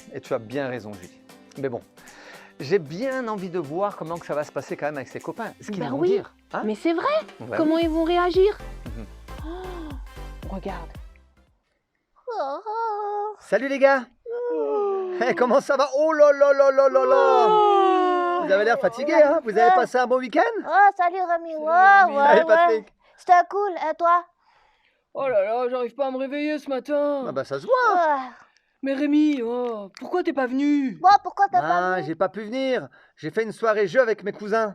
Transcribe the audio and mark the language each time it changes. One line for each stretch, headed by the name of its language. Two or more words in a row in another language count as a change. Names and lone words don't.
French: Et tu as bien raison, Julie. Mais bon, j'ai bien envie de voir comment que ça va se passer quand même avec ses copains. Ce qu'ils Ben vont oui. dire. Hein? Mais c'est vrai. Ouais. Comment ils vont réagir Mhm. Oh, regarde. Oh. Salut les gars. Eh, comment ça va? Oh là là là là là là. Vous avez l'air fatigué, hein? Vous avez passé un bon week-end? Oh, salut Rémi. Ouais, Rémi. Allez, ouais. Patrick. C'était cool. Et toi? Oh là là, j'arrive pas à me réveiller ce matin. Ah bah ça se voit. Ouais. Mais Rémi, oh, pourquoi t'es pas venu? Bon, pourquoi t'as pas Ah, venu? j'ai pas pu venir. J'ai fait une soirée jeu avec mes cousins.